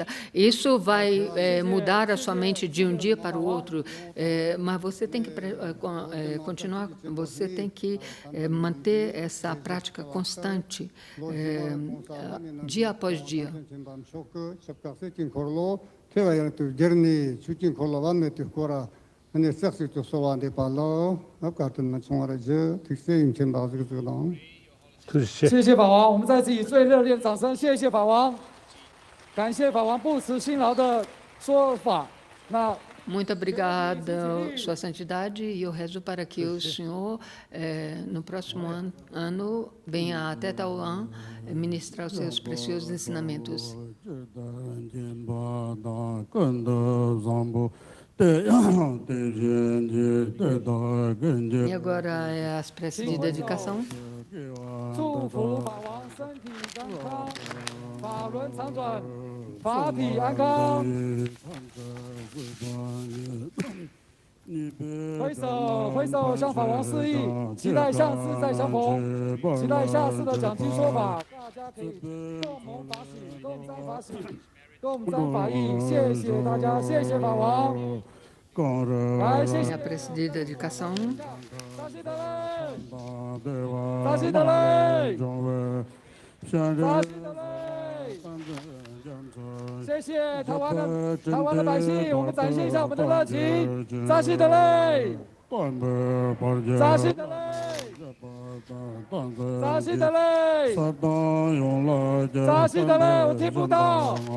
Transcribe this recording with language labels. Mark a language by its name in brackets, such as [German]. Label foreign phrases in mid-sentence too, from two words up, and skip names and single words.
[Portuguese] isso vai mudar a sua mente de um dia para o outro, mas você tem que continuar, você tem que manter essa prática constante, dia após dia. [Chinese] 谢谢法王，我们再次以最热烈的掌声，谢谢法王，感谢法王不辞辛劳的说法。那 [Portuguese] Muito obrigada, Sua Santidade, e eu rezo para que o Senhor, no próximo ano, venha até Taiwan ministrar os seus preciosos ensinamentos. E agora é as preces de dedicação. [Chinese] 祝福法王身体健康，法轮常转，法体安康。挥手向法王示意，期待下次再相逢，期待下次的讲经说法，大家可以共谋法喜，共沾法喜，共沾法益。谢谢大家，谢谢法王。来，谢谢。 [Portuguese] A prece de dedicação. [Chinese] 扎西德勒，扎西德勒，扎西德勒。谢谢台湾的百姓，我们展现一下我们的热情。扎西德勒，扎西德勒，扎西德勒，扎西德勒，我听不到。